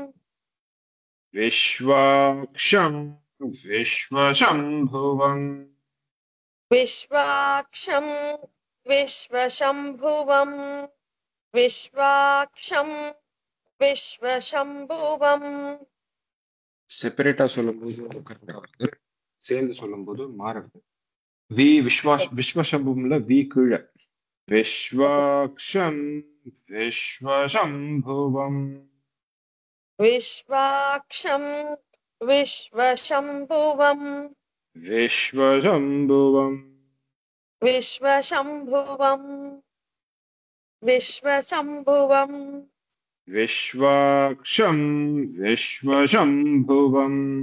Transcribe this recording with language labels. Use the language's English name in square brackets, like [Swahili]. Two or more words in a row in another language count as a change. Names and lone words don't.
[Sanskrit] विश्वाक्षं विश्वशम्भुवम् विश्वाक्षं विश्वशम्भुवम् विश्वाक्षं विश्वशम्भुवम् [Tamil] செப்பரேட்டா சொல்லும்போது கரெக்டா வருது சேர்ந்து சொல்லும்போது மாறுது வி விஸ்வசம்பும்ல வி கீழே [Sanskrit] विश्वाक्षं विश्वशम्भुवम् विश्वाक्षं विश्वशम्भुवम् विश्वशम्भुवम् विश्वशम्भुवम् विश्वशम्भुवम् विश्वाक्षं विश्वशम्भुवम्